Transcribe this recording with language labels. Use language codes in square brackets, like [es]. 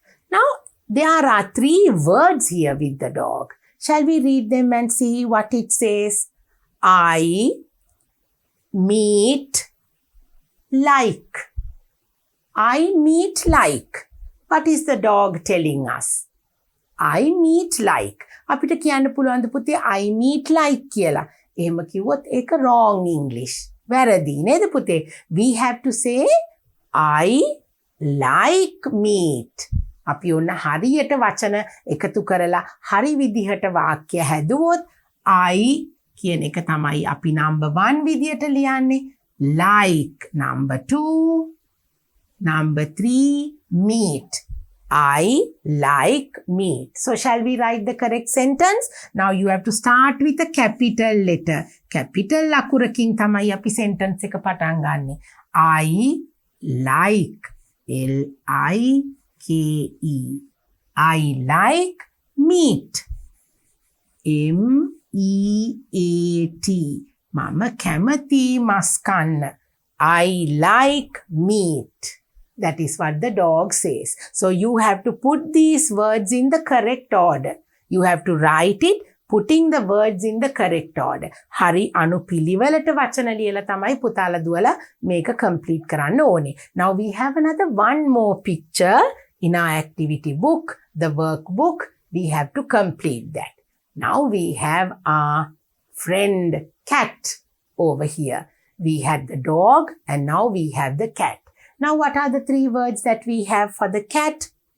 [en] Now there are 3 words here with the dog. Shall we read them and see what it says? I meet like. I meet like. What is the dog telling us? I meet like. [si] අපිට කියන්න පුළුවන්ද පුතේ [en] I meet like [si] කියලා. එහෙම කිව්වොත් ඒක [en] wrong English. [si] වැරදි නේද පුතේ? [en] We have to say I like meat. [si] අපි ඔන්න හරියට වචන එකතු කරලා හරි විදිහට වාක්‍ය හැදුවොත් I කියන එක තමයි අපි number 1 විදිහට ලියන්නේ. [en] Like number 2, number 3 meat. I like meat. So shall we write the correct sentence? Now you have to start with a capital letter. [si] Capital ලකුරකින් තමයි අපි sentence එක පටන් ගන්නෙ. [en] I like. L-I-K-E. I like meat. M-E-A-T. [si] මම කැමති මස් කන්න. [en] I like meat. That is what the dog says. So you have to put these words in the correct order. You have to write it putting the words in the correct order. [si] හරි අනුපිළිවෙලට වචන ලියලා තමයි පුතාලා දුවලා මේක complete කරන්න ඕනේ. [en] Now we have another one more picture in our activity book, the workbook. We have to complete that. Now we have our friend cat over here. We had the dog and now we have the cat. Now what are the 3 words that we have for the cat?